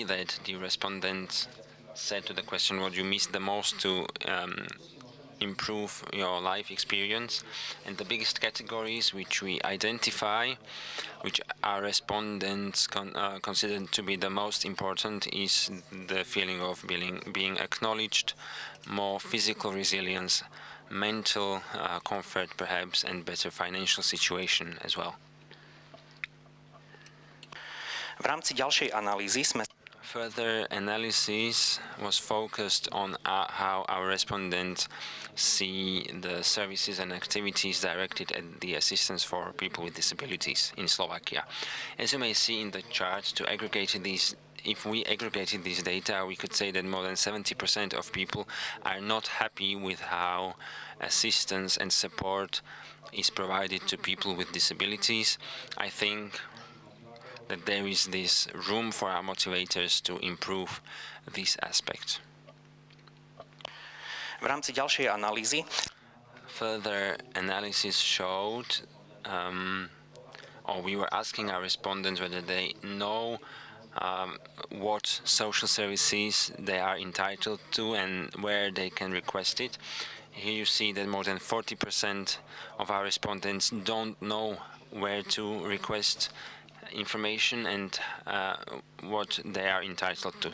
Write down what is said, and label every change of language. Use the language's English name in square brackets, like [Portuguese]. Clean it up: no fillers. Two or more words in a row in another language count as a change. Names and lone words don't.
[English] that the respondents said to the question what you miss the most to improve your life experience, and the biggest categories which we identify, which our respondents consider to be the most important, is the feeling of being acknowledged, more physical resilience, mental comfort perhaps, and better financial situation as well. [Slovak] V rámci ďalšej analýzy sme [English] Further analysis was focused on how our respondents see the services and activities directed at the assistance for people with disabilities in Slovakia. As you may see in the chart, if we aggregated these data, we could say that more than 70% of people are not happy with how assistance and support is provided to people with disabilities. I think that there is this room for our motivators to improve this aspect. [Slovak] v rámci ďalšej analýzy [English] Further analysis showed, or we were asking our respondents whether they know what social services they are entitled to and where they can request it. Here you see that more than 40% of our respondents don't know where to request information and what they are entitled to.